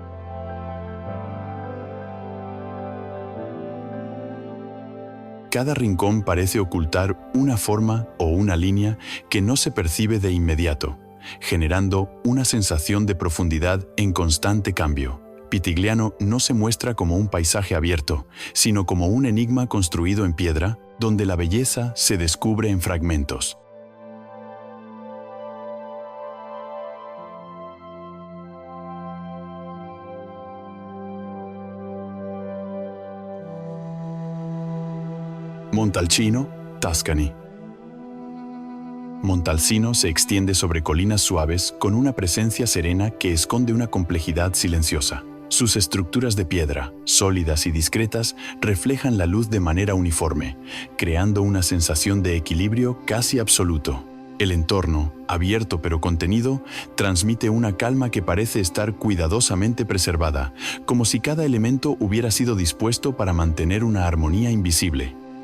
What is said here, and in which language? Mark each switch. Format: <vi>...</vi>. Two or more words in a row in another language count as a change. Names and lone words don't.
<es>Cada rincón parece ocultar una forma o una línea que no se percibe de inmediato, generando una sensación de profundidad en constante cambio. Pitigliano no se muestra como un paisaje abierto, sino como un enigma construido en piedra, donde la belleza se descubre en fragmentos. Montalcino, Tuscany. Montalcino se extiende sobre colinas suaves con una presencia serena que esconde una complejidad silenciosa. Sus estructuras de piedra, sólidas y discretas, reflejan la luz de manera uniforme, creando una sensación de equilibrio casi absoluto. El entorno, abierto pero contenido, transmite una calma que parece estar cuidadosamente preservada, como si cada elemento hubiera sido dispuesto para mantener una armonía invisible.</es>